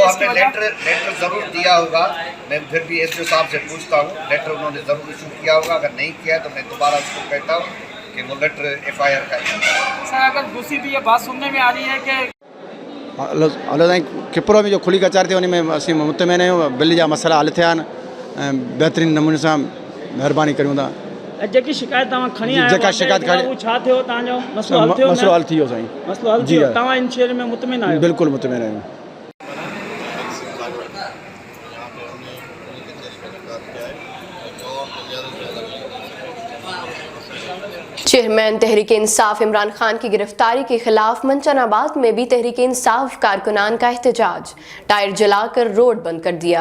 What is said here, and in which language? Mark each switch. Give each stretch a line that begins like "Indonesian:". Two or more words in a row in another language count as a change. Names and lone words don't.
Urdu: وہ ہم نے لیٹر ضرور دیا ہوگا، میں پھر بھی SDO صاحب سے پوچھتا ہوں، لیٹر انہوں نے ضرور ایشو کیا ہوگا، اگر نہیں کیا تو میں دوبارہ اس کو کہتا ہوں کہ وہ لیٹر FIR کا۔ سر، اگر دوسری بھی یہ بات سننے میں آ رہی ہے کہ کھپرو میں جو کھلی کچہری تھی ان میں
Sindhi: اسی مطمئن آहियूं बिल जा मसइला हल थिया आहिनि बहितरीन नमूने सां। महिरबानी करियूं था। जेकी शिकायत तव्हां खणी आया जेका शिकायत खणी उहो छा थियो? तव्हांजो मसइलो हल थियो? मसइलो हल थी वियो साईं। मसइलो हल थियो? तव्हां इन शइ में मुतमिन आहियो? बिल्कुलु मुतमिन आहियूं।
Urdu: چیئرمین تحریک انصاف عمران خان کی گرفتاری کے خلاف منچن آباد میں بھی تحریک انصاف کارکنان کا احتجاج، ٹائر جلا کر روڈ بند کر دیا۔